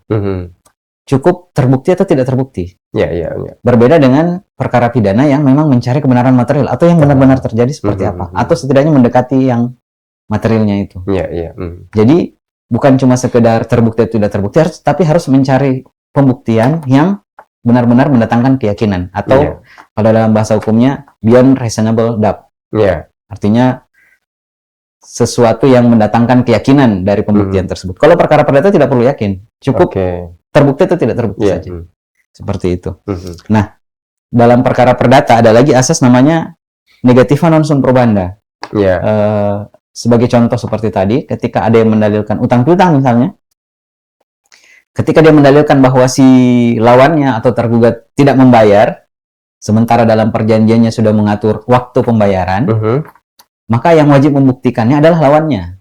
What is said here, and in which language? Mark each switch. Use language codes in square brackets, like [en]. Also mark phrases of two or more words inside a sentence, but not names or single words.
[id] Cukup terbukti atau tidak terbukti. Berbeda dengan perkara pidana yang memang mencari kebenaran material atau yang benar-benar terjadi seperti apa, atau setidaknya mendekati yang materialnya itu. Jadi bukan cuma sekedar terbukti atau tidak terbukti, tapi harus mencari pembuktian yang benar-benar mendatangkan keyakinan atau kalau dalam bahasa hukumnya [en] beyond reasonable doubt. [id] Artinya sesuatu yang mendatangkan keyakinan dari pembuktian tersebut. Kalau perkara perdata tidak perlu yakin, cukup terbukti atau tidak terbukti saja. Seperti itu. Nah, dalam perkara perdata ada lagi asas namanya [la] negativa non sun probanda. [id] Sebagai contoh seperti tadi, ketika ada yang mendalilkan utang piutang misalnya, ketika dia mendalilkan bahwa si lawannya atau tergugat tidak membayar, sementara dalam perjanjiannya sudah mengatur waktu pembayaran, maka yang wajib membuktikannya adalah lawannya.